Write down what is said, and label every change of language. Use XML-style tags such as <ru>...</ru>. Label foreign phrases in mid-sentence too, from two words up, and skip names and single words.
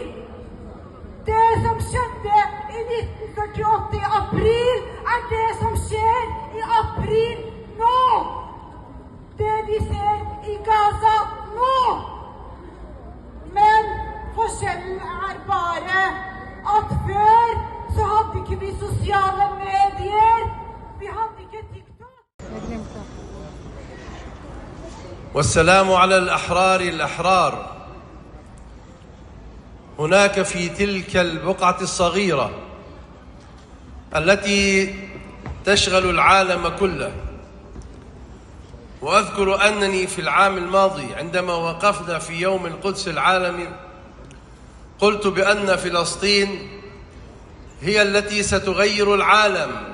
<no>Det som skjedde i 1948 i april, er det som skjer i april nå. Det vi ser i Gaza nå. Men forskjellen er bare at før så hadde ikke vi sosiale medier. Vi hadde ikke TikTok.</no> <ar>والسلام على الأحرار. هناك في تلك البقعة الصغيرة التي تشغل العالم كله. وأذكر أنني في العام الماضي عندما وقفنا في يوم القدس العالمي قلت بأن فلسطين هي التي ستغير العالم.</ar>